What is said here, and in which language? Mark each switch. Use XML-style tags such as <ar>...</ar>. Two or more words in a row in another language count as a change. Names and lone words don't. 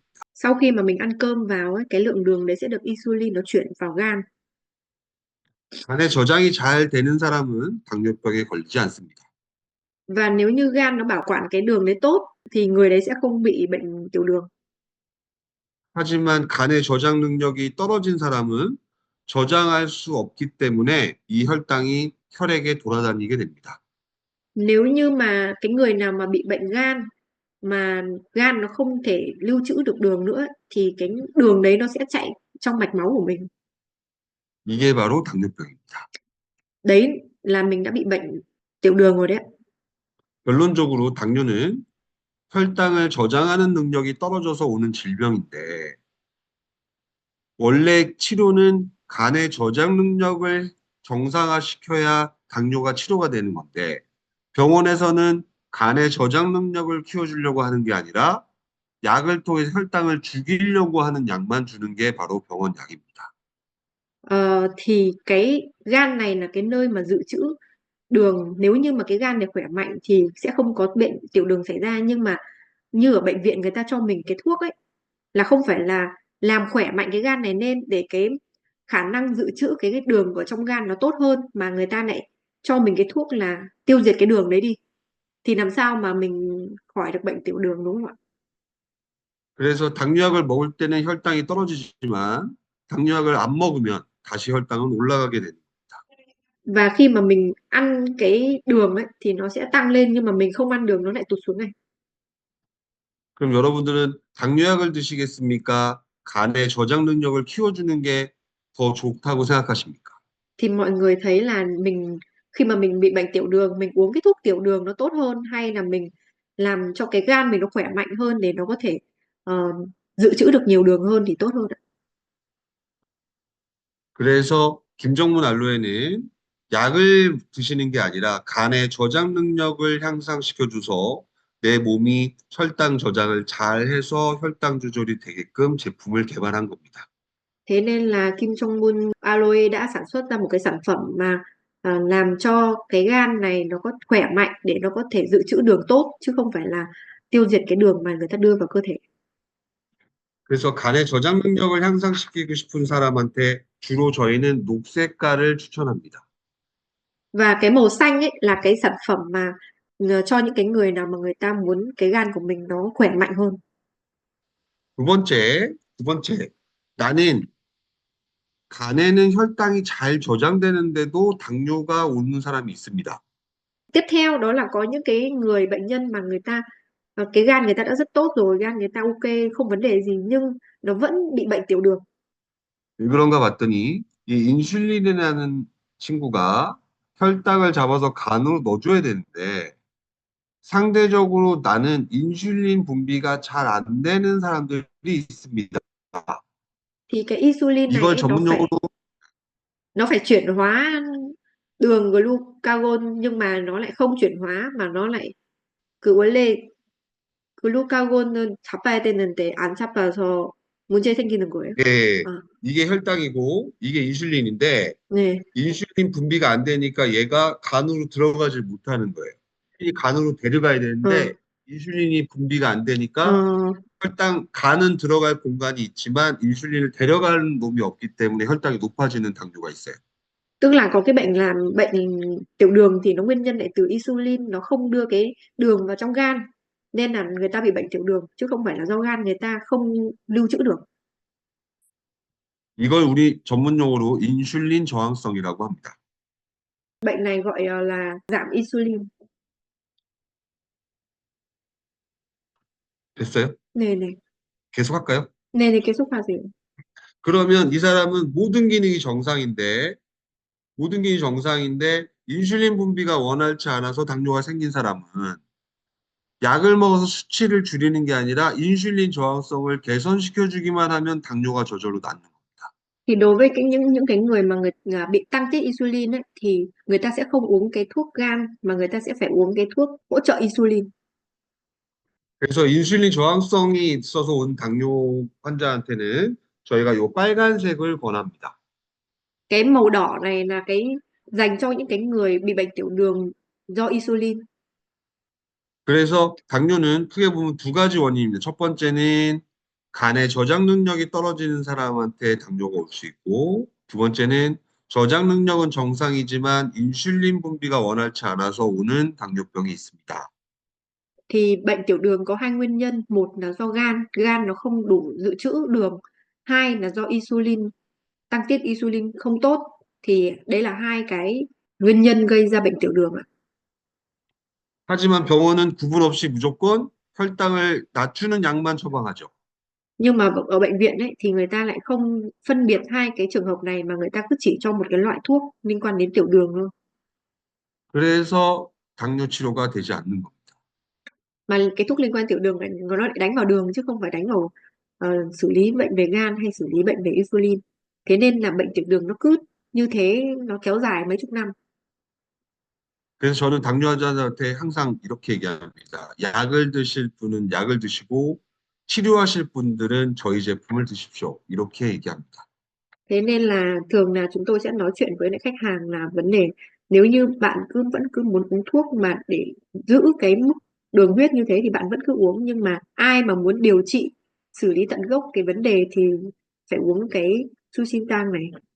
<vi>Sau khi mà mình ăn cơm vào ấy, cái lượng đường đấy sẽ được insulin nó chuyển vào gan.</vi> <ko>간에 저장이 잘 되는 사람은 당뇨병에 걸리지 않습니다.</ko> <vi>Và nếu như gan nó bảo quản cái đường đấy tốt thì người đấy sẽ không bị bệnh tiểu đường.</vi> <ko>하지만 간의 저장 능력이 떨어진 사람은 저장할 수 없기 때문에 이 혈당이 혈액에 돌아다니게 됩니다.</ko> <vi>Nếu như mà cái người nào mà bị bệnh gan mà gan nó không thể lưu trữ được đường nữa thì cái đường đấy nó sẽ chạy trong mạch máu của mình.</vi> <ko>이게 바로 당뇨병입니다.</ko> <vi>Đấy là mình đã bị bệnh tiểu đường rồi đấy ạ.</vi> <ko>결론적으로 당뇨는 혈당을 저장하는 능력이 떨어져서 오는 질병인데 원래 치료는 간의 저장 능력을 정상화시켜야 당뇨가 치료가 되는 건데 병원에서는 간의 저장 능력을 키워주려고 하는 게 아니라 약을 통해서 혈당을 죽이려고 하는 약만 주는 게 바로 병원 약입니다.</ko> <vi>Thì cái gan này là cái nơi mà dự trữ đường. Nếu như mà cái gan này khỏe mạnh thì sẽ không có bệnh tiểu đường xảy ra. Nhưng mà như ở bệnh viện người ta cho mình cái thuốc ấy là không phải là làm khỏe mạnh cái gan này lên để cái khả năng dự trữ cái đường ở trong gan nó tốt hơn, mà người ta lại cho mình cái thuốc là tiêu diệt cái đường đấy đi. Thì làm sao mà mình khỏi được bệnh tiểu đường, đúng không ạ?</vi> <ko>그래서 당뇨약을 먹을 때는 혈당이 떨어지지만 당뇨약을 안 먹으면 다시 혈당은 올라가게 됩니다.</ko> <vi>Và khi mà mình ăn cái đường ấy thì nó sẽ tăng lên, nhưng mà mình không ăn đường nó lại tụt xuống này.</vi> <ko>그럼 여러분들은 당뇨약을 드시겠습니까? 간의 저장 능력을 키워주는 게 더 좋다고 생각하십니까?</ko> <vi>Thì mọi người thấy là khi mà mình bị bệnh tiểu đường, mình uống cái thuốc tiểu đường nó tốt hơn, hay là mình làm cho cái gan mình nó khỏe mạnh hơn để nó có thể ờ, dự trữ được nhiều đường hơn thì tốt hơn ạ.</vi> <ko>그래서 김정문 알로에는 약을 드시는 게 아니라 간의 저장 능력을 향상시켜줘서 내 몸이 혈당 저장을 잘 해서 혈당 조절이 되게끔 제품을 개발한 겁니다.</ko> <vi>Thế nên là Kim Jong Un Aloe đã sản xuất ra một cái sản phẩm mà làm cho cái gan này nó có khỏe mạnh để nó có thể dự trữ đường tốt, chứ không phải là tiêu diệt cái đường mà người ta đưa vào cơ thể.</vi> <ko>그래서 간의 저장 능력을 향상시키고 싶은 사람한테 주로 저희는 녹색깔을 추천합니다.</ko> <vi>Và cái màu xanh ấy là cái sản phẩm mà cho những cái người nào mà người ta muốn cái gan của mình nó khỏe mạnh hơn.</vi> <ko>두 번째, 나는 간에는 혈당이 잘 저장되는데도 당뇨가 오는 사람이 있습니다.</ko> <vi>Tiếp theo đó là có những cái người bệnh nhân mà người ta cái gan người ta đã rất tốt rồi, gan người ta ok, không vấn đề gì, nhưng nó vẫn bị bệnh tiểu đường.</vi> <ko>왜 그런가 봤더니 이 인슐린이라는 친구가 혈당을 잡아서 간으로 넣어줘야 되는데 상대적으로 나는 인슐린 분비가 잘 안 되는 사람들이 있습니다.</ko> <vi>Thì cái insulin này</vi> <ko>이걸</ko> <vi>ấy,</vi> <ko>전문용어로</ko> <vi>nó phải chuyển hóa đường glucagon, nhưng mà nó lại không chuyển hóa mà nó lại</vi> <ko>그 원래 글루카곤은 잡아야 되는데 안 잡아서 문제 생기는 거예요. 예, 아, 이게 혈당이고 이게 인슐린인데 네. 인슐린 분비가 안 되니까 얘가 간으로 들어가질 못하는 거예요. 이 간으로 데려가야 어, 되는데 인슐린이 분비가 안 되니까 어, 간은 들어갈 공간이 있지만 인슐린을 데려가는 놈이 없기 때문에 혈당이 높아지는 당뇨가 있어요.</ko> <vi>tức là có cái bệnh tiểu đường thì nó nguyên nhân lại từ insulin, nó không đưa cái đường vào trong gan, nên là người ta bị bệnh tiểu đường chứ không phải là do gan người ta không lưu trữ được.</vi> <ko>이걸 우리 전문용어로 인슐린 저항성이라고 합니다.</ko> <vi>Bệnh này gọi là giảm insulin.</vi> <ko>됐어요? 네네. 계속 할까요? 네네, 계속하세요. 그러면 이 사람은 모든 기능이 정상인데 인슐린 분비가 원활치 않아서 당뇨가 생긴 사람은 약을 먹어서 수치를 줄이는 게 아니라 인슐린 저항성을 개선시켜 주기만 하면 당뇨가 저절로 낫는 겁니다.</ko> <vi>Thì đối với những cái người mà bị tăng tiết insulin ấy, thì người ta sẽ không uống cái thuốc gan mà người ta sẽ phải uống cái thuốc hỗ trợ insulin.</vi> <ko>그래서 인슐린 저항성이 있어서 온 당뇨 환자한테는 저희가 요 빨간색을 권합니다.</ko> <vi>Cái màu đỏ này là cái dành cho những cái người bị bệnh tiểu đường do insulin.</vi> <ko>그래서 당뇨는 크게 보면 두 가지 원인입니다. 첫 번째는 간의 저장 능력이 떨어지는 사람한테 당뇨가 올 수 있고, 두 번째는 저장 능력은 정상이지만 인슐린 분비가 원활치 않아서 오는 당뇨병이 있습니다.</ko> <vi>Thì bệnh tiểu đường có hai nguyên nhân, một là do gan nó không đủ dự trữ đường, hai là do insulin, tăng tiết insulin không tốt. Thì đấy là hai cái nguyên nhân gây ra bệnh tiểu đường ạ.</vi> <ko>하지만 병원은 구분 없이 무조건 혈당을 낮추는 약만 처방하죠.</ko> <vi>Nhưng mà ở bệnh viện ấy thì người ta lại không phân biệt hai cái trường hợp này mà người ta cứ chỉ cho một cái loại thuốc liên quan đến tiểu đường thôi.</vi> <ko>그래서 당뇨 치료가 되지 않는 겁니다.</ko> <vi>Mà cái thuốc liên quan tiểu đường này nó lại đánh vào đường chứ không phải đánh vào xử lý bệnh về gan hay xử lý bệnh về insulin. Thế nên là bệnh tiểu đường nó cứ như thế, nó kéo dài mấy chục năm.</vi> <ko>그래서 저는 당뇨 환자들한테 항상 이렇게 얘기합니다. 약을 드실 분은 약을 드시고 치료하실 분들은 저희 제품을 드십시오. 이렇게 얘기합니다.</ko> <vi>Thế nên là thường là chúng tôi sẽ nói chuyện với lại khách hàng là vấn đề nếu như bạn vẫn cứ muốn uống thuốc mà để giữ cái mức đường huyết như thế thì bạn vẫn cứ uống, nhưng mà ai mà muốn điều trị xử lý tận gốc cái vấn đề thì phải uống cái Su신tang này.</vi>